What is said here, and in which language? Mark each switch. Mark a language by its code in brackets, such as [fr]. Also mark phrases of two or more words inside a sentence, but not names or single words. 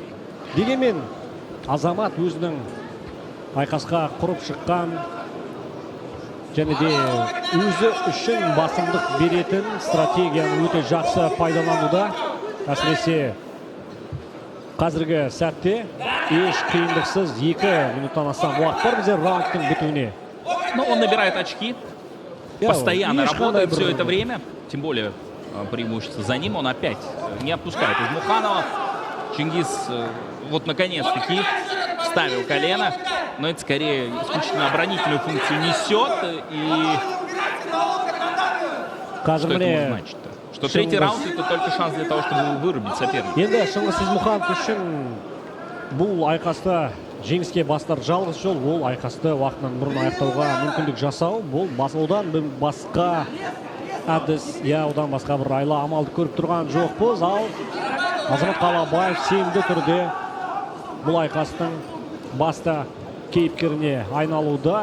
[kk] Дегенмен Азамат өзінің айқасқа құрып шыққан және де өзі үшін басымдық беретін стратегияны өте жақсы пайдалануда. Әсіресе қазіргі сәтте еш қиындықсыз 2 минуттан астам уақыт бар бізде раундтың бітуіне. [ru] Но он набирает очки, постоянно работает все это время, тем более преимущество за ним. Он опять не отпускает Измуханова. Чингиз вот наконец-таки вставил колено, но это скорее исключительно оборонительную функцию несет. И что это может значить-то? Что 3-й раунд — это только шанс для того, чтобы вырубить соперника. [kk] Енді Шыңғыс Измуханов үшін бұл айқаста жеңіске бастар жалғыз жол, ол айқасты уақытынан бұрын аяқтауға мүмкіндік жасау. Бұл одан басқа әдіс, одан басқа бір айла амалды көріп тұрған жоқпыз. Ал Азамат Қалабаев сенімді түрде бұл айқастың баста кейіпкеріне айналуда.